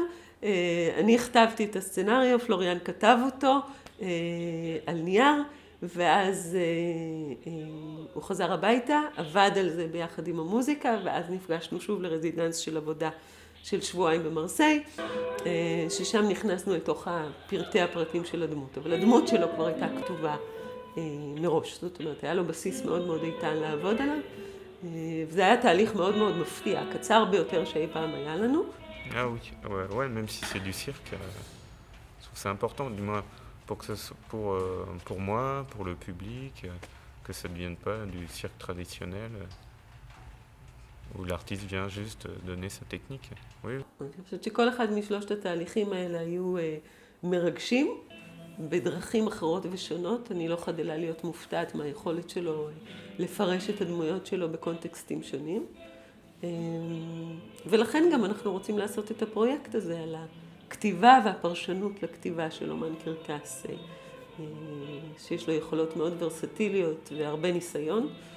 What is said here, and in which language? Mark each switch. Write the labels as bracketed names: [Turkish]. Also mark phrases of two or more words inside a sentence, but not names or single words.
[Hebrew] אני הכתבתי את הסצנריו, פלוריאן כתב אותו על נייר, ואז הוא חזר הביתה, עבד על זה ביחד עם המוזיקה, ואז נפגשנו שוב לרזידנס של עבודה של שבועיים במרסיי, ששם נכנסנו לתוך פרטי הפרטים של הדמות. אבל הדמות שלו כבר הייתה כתובה מראש, זאת אומרת, היה לו בסיס מאוד מאוד איתן לעבוד עליו, וזה היה תהליך מאוד מאוד מפתיע, קצר ביותר שאי פעם היה לנו. [French] Ah oui, ouais, même si c'est du cirque, je trouve que c'est important, du moins pour moi, pour le public, que ça ne devienne pas du cirque traditionnel, où l'artiste vient juste donner sa technique. Oui. [Hebrew] אני חושבת שכל אחד משלושת התהליכים האלה היו מרגשים, בדרכים אחרות ושונות. אני לא חדלה להיות מופתעת מהיכולת שלו לפרש את הדמויות שלו בקונטקסטים שונים. ולכן גם אנחנו רוצים לעשות את הפרויקט הזה על הכתיבה והפרשנות לכתיבה של אומן קרקס, שיש לו יכולות מאוד ורסטיליות והרבה ניסיון,